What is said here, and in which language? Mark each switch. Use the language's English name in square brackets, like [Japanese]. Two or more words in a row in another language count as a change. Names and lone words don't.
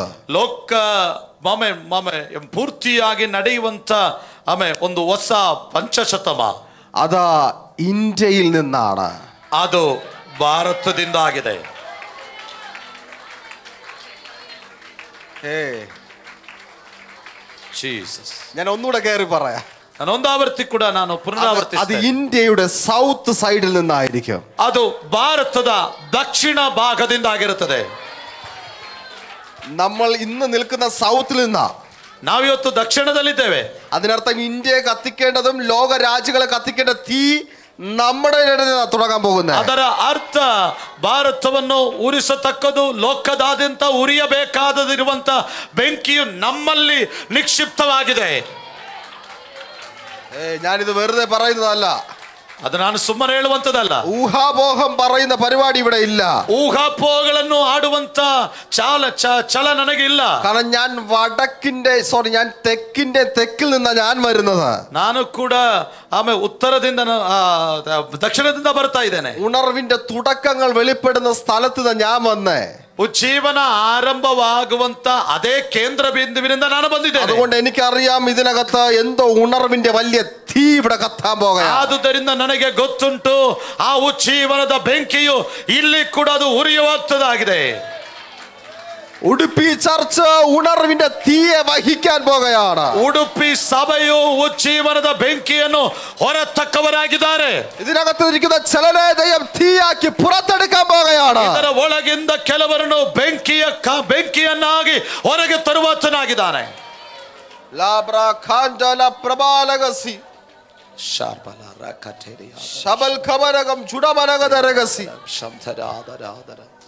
[Kannada] ಲೋಕ ಪೂರ್ತಿಯಾಗಿ ನಡೆಯುವಂತ ಒಂದು ಹೊಸ ಪಂಚಶತಮ, [Malayalam] അത് ഇന്ത്യയിൽ നിന്നാണ്. [Kannada] ಅದು ಭಾರತದಿಂದ ಆಗಿದೆ. [Malayalam] ഞാൻ ഒന്നുകൂടെ കയറി പറയാം. [Kannada] ನಾನು ಒಂದಾವರ್ತಿ ಕೂಡ ನಾನು [Malayalam] അത് [Kannada] ಪುನರಾವರ್ತಿಸ್ತೇನೆ. [Malayalam] ഇന്ത്യയുടെ [English] south sideil [Malayalam] നിന്നായിരിക്കും. [Kannada] ಅದು ಭಾರತದ ದಕ್ಷಿಣ ಭಾಗದಿಂದ ಆಗಿರುತ್ತದೆ. [Malayalam] നമ്മൾ ഇന്ന് നിൽക്കുന്ന സൗത്തിൽ നിന്നാ. [Kannada] ನಾವಿವತ್ತು ದಕ್ಷಿಣದಲ್ಲಿದ್ದೇವೆ. [Malayalam] അതിനർത്ഥം ഇന്ത്യയെ കത്തിക്കേണ്ടതും ലോക രാജ്യങ്ങളെ കത്തിക്കേണ്ട തീ നമ്മുടെ തുടങ്ങാൻ പോകുന്നത്. [Kannada] ಅದರ ಅರ್ಥ ಭಾರತವನ್ನು ಉರಿಸತಕ್ಕದು, ಲೋಕದಾದ್ಯಂತ ಉರಿಯಬೇಕಾದದಿರುವಂತ ಬೆಂಕಿಯು ನಮ್ಮಲ್ಲಿ ನಿಕ್ಷಿಪ್ತವಾಗಿದೆ. [Malayalam] ഞാനിത് വെറുതെ പറയുന്നതല്ല, [Kannada] ಅದು ನಾನು ಸುಮ್ಮನೆ ಹೇಳುವಂತದಲ್ಲ. [Malayalam] ഊഹാപോഹം പറയുന്ന പരിപാടി ഇവിടെ ഇല്ല. [Kannada] ಊಹಾಪೋಹಗಳನ್ನು ಆಡುವಂತ ಛಲ ನನಗೆ ಇಲ್ಲ. [Malayalam] കാരണം ഞാൻ ഞാൻ തെക്കിൽ നിന്നാ ഞാൻ വരുന്നത്. [Kannada] ನಾನು ಕೂಡ ಉತ್ತರದಿಂದ ದಕ್ಷಿಣದಿಂದ ಬರ್ತಾ ಇದ್ದೇನೆ. [Malayalam] ഉണർവിന്റെ തുടക്കങ്ങൾ വെളിപ്പെടുന്ന സ്ഥലത്ത് നിന്ന് ഞാൻ വന്നേ. [Kannada] ಉಜ್ಜೀವನ ಆರಂಭವಾಗುವಂತ ಅದೇ ಕೇಂದ್ರ ಬಿಂದುವಿನಿಂದ ನಾನು ಬಂದಿದ್ದೇನೆ. [Malayalam] അതുകൊണ്ട് എനിക്കറിയാം ഇതിനകത്ത് എന്തോ ഉണർവിന്റെ വലിയ തീ ഇവിടെ കത്താൻ പോകുകയാണ്. [Kannada] ಆದುದರಿಂದ ನನಗೆ ಗೊತ್ತುಂಟು ಆ ಉಜ್ಜೀವನದ ಬೆಂಕಿಯು ಇಲ್ಲಿ ಕೂಡ ಅದು ಉರಿಯುವಂತದಾಗಿದೆ. [Malayalam] ഉടുപ്പി ചർച്ച് ഉണർവിന്റെ തീയെ വഹിക്കാൻ പോകുകയാണ്. [Kannada] ಉಡುಪಿ ಸಭೆಯು ಉಜ್ಜೀವನದ ಬೆಂಕಿಯನ್ನು ಹೊರತಕ್ಕವರಾಗಿದ್ದಾರೆ. [Malayalam] ഇതിനകത്ത് ഇരിക്കുന്ന ചിലരെ ദൈവം തീയാക്കി പുറത്തെടുക്കാൻ പോകുകയാണ്. [Kannada] ಇದರ ಒಳಗಿಂದ ಕೆಲವರನ್ನು ಬೆಂಕಿಯನ್ನಾಗಿ ಹೊರಗೆ ತರುವಾತನಾಗಿದ್ದಾನೆ. ಲಾಬ್ರಾ ಖಾಂಜಲ ಪ್ರಬಾಲಗಸಿ ಶಬಲ್ ಖಬರಗಂ ಜುಡಮನಗದರಗಸಿ.